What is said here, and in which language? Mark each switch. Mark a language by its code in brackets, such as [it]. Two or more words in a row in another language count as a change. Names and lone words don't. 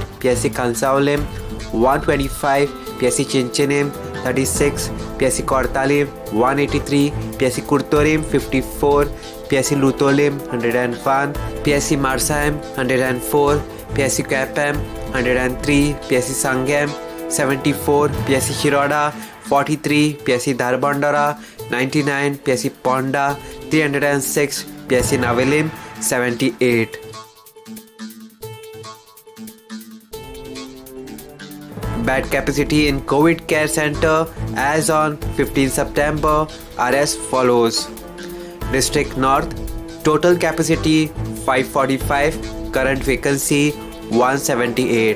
[en] PSC Kansaulim 125, PSC Chinchinim 36, PSC Kortalim 183, PSC Kurtorim 54, PSC Lutolim 101, PSC Marsaim 104, PSC Kapam 103, PSC Sangam 74, PSC Shiroda 43, PSC Dharbandara 99, PSC Ponda 306, PSC Navelim 78. Bed capacity in COVID Care Center as on 15 September are as follows. District North total capacity 545, current vacancy 178.